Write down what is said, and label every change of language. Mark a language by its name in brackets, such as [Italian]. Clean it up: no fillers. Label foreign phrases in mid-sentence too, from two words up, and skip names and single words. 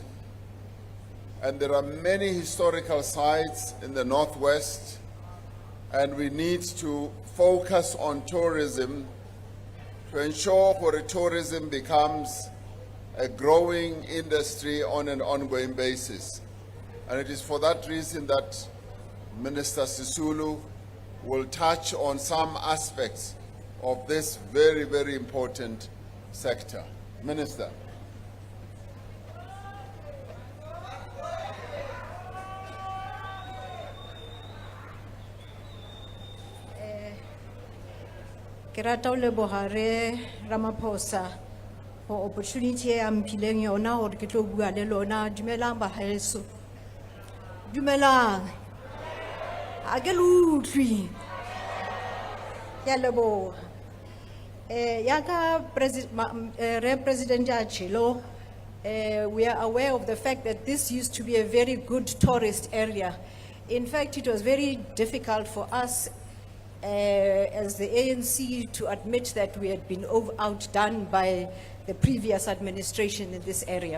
[English] And there are many historical sites in the Northwest, and we need to focus on tourism to ensure that tourism becomes a growing industry on an ongoing basis. And it is for that reason that Minister Sisulu will touch on some aspects of this very, very important sector. Minister. [Southern Sotho] Ke rata ho leboha re Ramaphosa [English] for opportunity [Southern Sotho] e a mphileng yona hore ke tlo bua le lona. Dumelang bahaeso. Dumelang. A ke le utlwi. Ke a leboha. Yaka President Achilo, [English] we are aware of the fact that this used to be a very good tourist area. In fact, it was very difficult for us as the ANC to admit that we had been outdone by the previous administration in this area.